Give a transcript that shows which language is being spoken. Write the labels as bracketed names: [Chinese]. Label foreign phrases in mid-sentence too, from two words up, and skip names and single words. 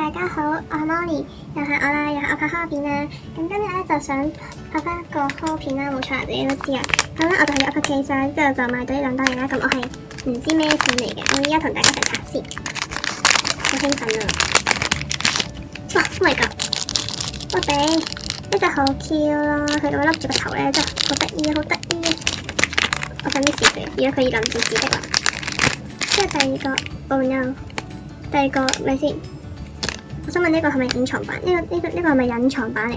[Cantonese] 好，我係 Molly，又係我啦，又係我拍開片啦。咁今日咧就想拍翻一個開片啦，冇錯，你都知啊。咁咧我就去咗 Upper Case 之後就買到呢兩兜嘢啦。咁我係唔知咩錢嚟嘅，我依家同大家睇下先，好興奮啊！ [English] 哇 ，Oh my god！ [Cantonese] 我哋呢隻好 Q 咯，佢咁笠住個頭咧，真係好得意啊，好得意啊！我快啲試佢，如果佢要諗住自的話，即係第二個 ， [English] Oh no！ [Cantonese] 第二個咪先，我想問呢個係咪隱藏版？呢個係咪隱藏版嚟嘅？